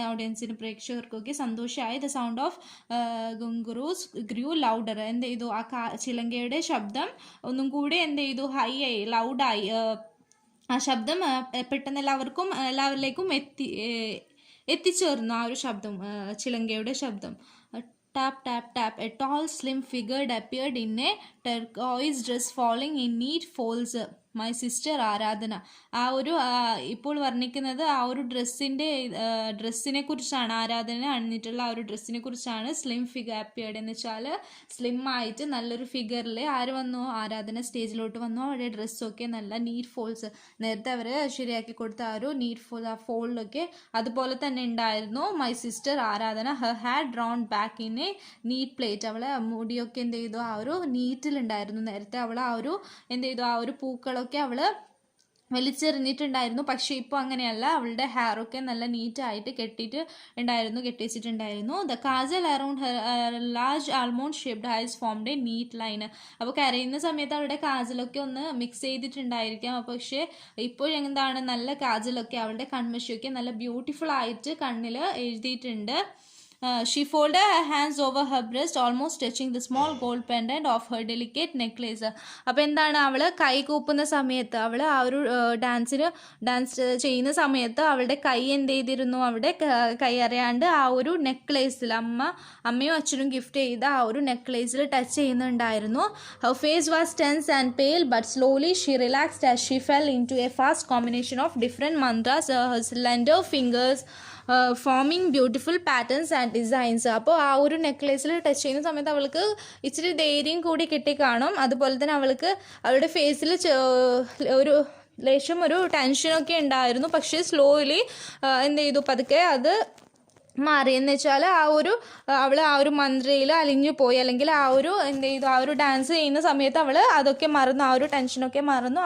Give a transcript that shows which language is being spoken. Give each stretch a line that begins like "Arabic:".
Malayalam: ഓഡിയൻസിന്, പ്രേക്ഷകർക്കൊക്കെ സന്തോഷമായി.
English: The sound of ghungroos grew louder.
Malayalam: എന്ത് ചെയ്തു, ആ ചിലങ്കയുടെ ശബ്ദം ഒന്നും കൂടി എന്ത് ചെയ്തു, ഹൈ ആയി, ലൗഡായി. ആ ശബ്ദം പെട്ടെന്ന് എല്ലാവരിലേക്കും എത്തിച്ചേർന്നു. ആ ഒരു ശബ്ദം, ചിലങ്കയുടെ ശബ്ദം.
English: Tap, tap, tap. A tall, slim figure appeared in a turquoise dress falling in neat folds. My sister Aradhana.
Malayalam: ആ ഒരു ഇപ്പോൾ വർണ്ണിക്കുന്നത് ആ ഒരു ഡ്രസ്സിനെ കുറിച്ചാണ്. ആരാധന അണിഞ്ഞിട്ടുള്ള ആ ഒരു ഡ്രസ്സിനെ കുറിച്ചാണ്.
English: slim figure appeared
Malayalam: എന്ന് വെച്ചാൽ സ്ലിം ആയിട്ട് നല്ലൊരു ഫിഗറിൽ ആര് വന്നു, ആരാധന സ്റ്റേജിലോട്ട് വന്നു. അവരുടെ ഡ്രസ്സൊക്കെ നല്ല നീറ്റ് ഫോൾസ്, നേരത്തെ അവർ ശരിയാക്കി കൊടുത്ത ആ ഒരു നീറ്റ് ഫോൾ, ആ ഫോൾഡൊക്കെ അതുപോലെ തന്നെ ഉണ്ടായിരുന്നു.
English: My sister Aradhana her had drawn back in a neat plait.
Malayalam: അവളെ മുടിയൊക്കെ എന്ത് ചെയ്തു, ആ ഒരു നീറ്റിലുണ്ടായിരുന്നു. നേരത്തെ അവൾ ആ ഒരു എന്ത് ചെയ്തു, ആ ഒരു പൂക്കളൊക്കെ കാര്യങ്ങളൊക്കെ അവൾ വലിച്ചെറിഞ്ഞിട്ടുണ്ടായിരുന്നു. പക്ഷേ ഇപ്പോൾ അങ്ങനെയല്ല, അവളുടെ ഹെയറൊക്കെ നല്ല നീറ്റായിട്ട് കെട്ടി വെച്ചിട്ടുണ്ടായിരുന്നു.
English: The kajal around her large almond shaped eyes formed a neat line.
Malayalam: അപ്പോൾ കരയുന്ന സമയത്ത് അവളുടെ കാജലൊക്കെ ഒന്ന് മിക്സ് ചെയ്തിട്ടുണ്ടായിരിക്കാം. പക്ഷേ ഇപ്പോൾ എന്താണ്, നല്ല കാജലൊക്കെ അവളുടെ കൺമഷിയൊക്കെ നല്ല ബ്യൂട്ടിഫുൾ ആയിട്ട് കണ്ണിൽ എഴുതിയിട്ടുണ്ട്.
English: She folded her hands over her breast, almost touching the small gold pendant of her delicate necklace.
Malayalam: അപ്പോൾ എന്താണ്, അവൾ കൈ കൂപ്പുന്ന സമയത്ത്, അവൾ ആ ഒരു ഡാൻസ് ചെയ്യുന്ന സമയത്ത് അവളുടെ കൈ എന്ത് ചെയ്തിരുന്നു, അവിടെ കൈ അറിയാണ്ട് ആ ഒരു നെക്ലേസിൽ, അമ്മയും അച്ഛനും ഗിഫ്റ്റ് ചെയ്ത ആ ഒരു നെക്ലേസിൽ ടച്ച് ചെയ്യുന്നുണ്ടായിരുന്നു.
English: Her face was tense and pale, but slowly she relaxed as she fell into a fast combination of different mantras, her slender fingers forming beautiful patterns and designs.
Malayalam: അപ്പോൾ ആ ഒരു നെക്ലേസിൽ ടച്ച് ചെയ്യുന്ന സമയത്ത് അവൾക്ക് ഇച്ചിരി ധൈര്യം കൂടി കിട്ടിക്കാണും. അതുപോലെ തന്നെ അവളുടെ ഫേസിൽ ഒരു ലേശം ഒരു ടെൻഷനൊക്കെ ഉണ്ടായിരുന്നു. പക്ഷേ സ്ലോലി എന്ത് ചെയ്തു, പതുക്കെ അത് മാറി. എന്ന് വെച്ചാൽ അവൾ ആ ഒരു മന്ത്രയിൽ അലിഞ്ഞു പോയി, അല്ലെങ്കിൽ ആ ഒരു ഡാൻസ് ചെയ്യുന്ന സമയത്ത് അവൾ അതൊക്കെ മറന്നു, ആ ഒരു ടെൻഷനൊക്കെ മറന്നു.